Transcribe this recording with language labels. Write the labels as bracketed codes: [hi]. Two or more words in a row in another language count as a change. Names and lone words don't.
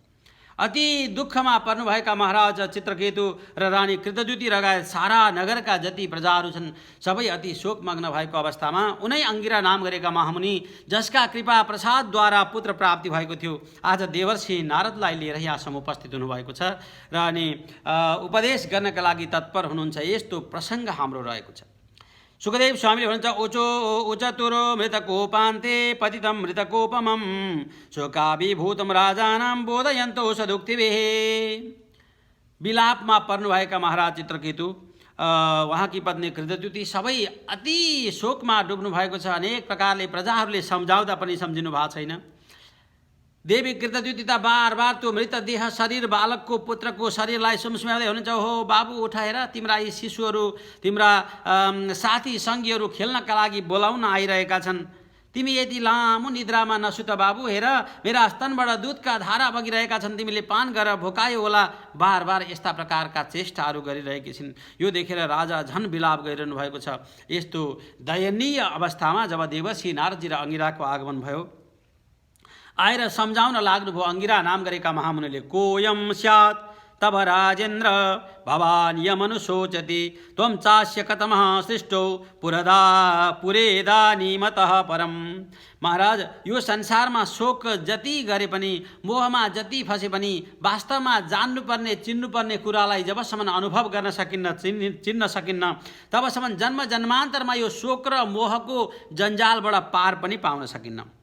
[ne] अति दुःखमा पर्नुभएका महाराज चित्रकेतु र रानी कृतद्युति लगायत सारा नगरका जति प्रजाहरू छन् सबै अति शोकमग्न भएको अवस्थामा उनै अङ्गिरा नाम गरेका महामुनि जसका कृपा प्रसादद्वारा पुत्र प्राप्ति भएको थियो आज देवर्षि नारदलाई लिएर यहाँसम्म उपस्थित हुनुभएको छ र अनि उपदेश गर्नका लागि तत्पर हुनुहुन्छ। यस्तो प्रसङ्ग हाम्रो रहेको छ। सुखदेव स्वामीले भन्नुहुन्छ [sa] ओचो उचतुरो मृतकोपान्ते पतितं मृतकोपमं शोकाभिभूतं राजानां बोधयन्तो सदुक्तिभिः। [ne] विलापमा पर्नुभएका महाराज चित्रकेतु उहाँकी पत्नी कृतद्युति सबै अति शोकमा डुब्नु भएको छ। अनेक प्रकारले प्रजाहरूले सम्झाउँदा पनि सम्झिनु भएको छैन। देवी कृतद्युति त बार बार त्यो मृतदेह शरीर बालकको पुत्रको शरीरलाई सुमसुमाउँदै हुनुहुन्छ, हो बाबु उठाएर तिम्रा यी शिशुहरू तिम्रा साथी सङ्गीहरू खेल्नका लागि बोलाउन आइरहेका छन्, तिमी यति लामो निद्रामा नसुत बाबु, हेर मेरा स्तनबाट दुधका धारा बगिरहेका छन्, तिमीले पान गरेर भोकायो होला। बार बार यस्ता प्रकारका चेष्टाहरू गरिरहेकी छिन्। यो देखेर राजा झन विलाप गरिरहनु भएको छ। यस्तो दयनीय अवस्थामा जब देवर्षि नारदजी र अङ्गिराको आगमन भयो आएर सम्झाउन लाग्नुभयो अङ्गिरा नाम गरेका महामुनिले, [sa] कोयम स्यात् तब राजेन्द्र भवान् यमनुशोचति त्वं चास्य कतमः सृष्टो पुरेदानीमतः परम। [ne] महाराज यो संसारमा शोक जति गरे पनि मोहमा जति फसे पनि वास्तवमा जान्नुपर्ने चिन्नुपर्ने कुरालाई जबसम्म अनुभव गर्न सकिन्न चिन्न सकिन्न तबसम्म जन्म जन्मान्तरमा यो शोक र मोहको जन्जालबाट पार पनि पाउन सकिन्न।